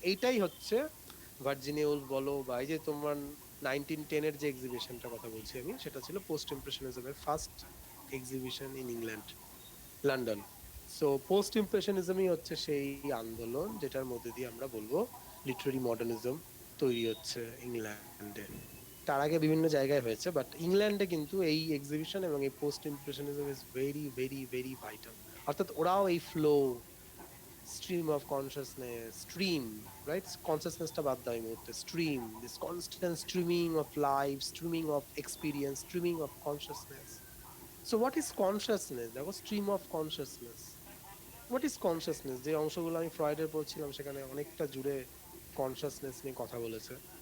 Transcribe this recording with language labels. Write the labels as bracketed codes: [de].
[bn] এইটাই হচ্ছে Virginia Wolf বলো, বা এই যে তোমার 1910 এর যে এক্সিবিশনটার কথা বলছি আমি, সেটা ছিল post ইমপ্রেশনিজমের first exhibition in England, London. So post ইমপ্রেশনিজমই হচ্ছে সেই আন্দোলন যেটার মধ্যে দিয়ে আমরা বলবো লিটারারি মডার্নিজম তৈরি হচ্ছে ইংল্যান্ডে। তার আগে বিভিন্ন জায়গায় হয়েছে, বাট ইংল্যান্ডে কিন্তু এই এক্সিবিশন এবং এই post impressionism [en] Is very very very vital. [bn] অর্থাৎ ওরাও এই flow, [en] stream of consciousness, stream, right? Consciousness-টা [bn] বাদ দাও এই মুহূর্তে, [en] stream, this constant streaming of life, streaming of experience, streaming of consciousness. So what is consciousness? [bn] দেখো, [en] stream of consciousness. What is consciousness? [bn] যে অংশগুলো আমি ফ্রয়েডের পড়ছিলাম, সেখানে অনেকটা জুড়ে কনসিয়াসনেস নিয়ে কথা বলেছে।